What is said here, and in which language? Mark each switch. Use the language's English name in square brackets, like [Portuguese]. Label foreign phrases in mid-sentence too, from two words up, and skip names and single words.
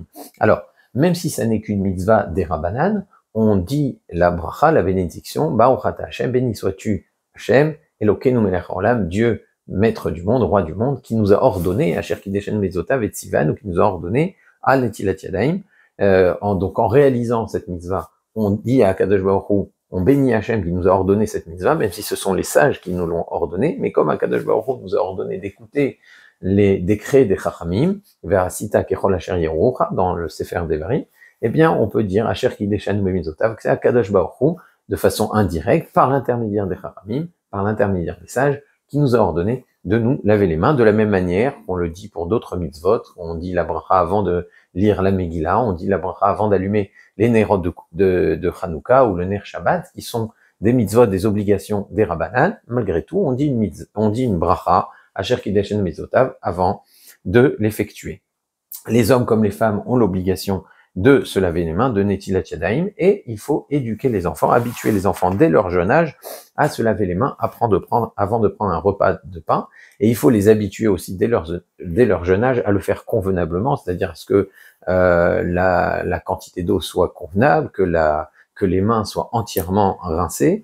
[French] Alors, même si ça n'est qu'une mitzvah des rabbanan, on dit la bracha, la bénédiction, [Hebrew] ברוך אתה השם, [French] béni sois-tu Hashem, [Hebrew] אלוקינו מלך העולם, [French] Dieu, maître du monde, roi du monde, qui nous a ordonné, [Hebrew] אשר קדשנו במצוותיו את צונו, [French] ou qui nous a ordonné à [Hebrew] נטילת ידיים. [French] Donc en réalisant cette mitzvah, on dit à [Hebrew] הקדוש ברוך הוא, [French] on bénit Hashem qui nous a ordonné cette mitzvah, même si ce sont les sages qui nous l'ont ordonné, mais comme [Hebrew] הקדוש ברוך הוא [French] nous a ordonné d'écouter les décrets des chachamim, [Hebrew] ועשית ככל אשר יורוך, [French] dans le Sefer Devarim, eh bien, on peut dire [Hebrew] אשר קדשנו במצוותיו, [French] que c'est [Hebrew] הקדוש ברוך הוא, [French] de façon indirecte, par l'intermédiaire des chachamim, par l'intermédiaire des sages, qui nous a ordonné de nous laver les mains, de la même manière qu'on le dit pour d'autres mitzvot. On dit la bracha avant de lire la Megillah, on dit la bracha avant d'allumer les nerot de Hanouka ou le [Hebrew] נר שבת, [French] qui sont des mitzvot, des obligations, des rabbanan, malgré tout, on dit une bracha, [Hebrew] אשר קדשנו מצוותיו, [French] avant de l'effectuer. Les hommes comme les femmes ont l'obligation de se laver les mains, de [Hebrew] נטילת ידיים, [French] et il faut éduquer les enfants, habituer les enfants dès leur jeune âge à se laver les main, avant de prendre un repas de pain, et il faut les habituer aussi dès leur jeune âge à le faire convenablement, c'est-à-dire à ce que la quantité d'eau soit convenable, que les mains soient entièrement rincées.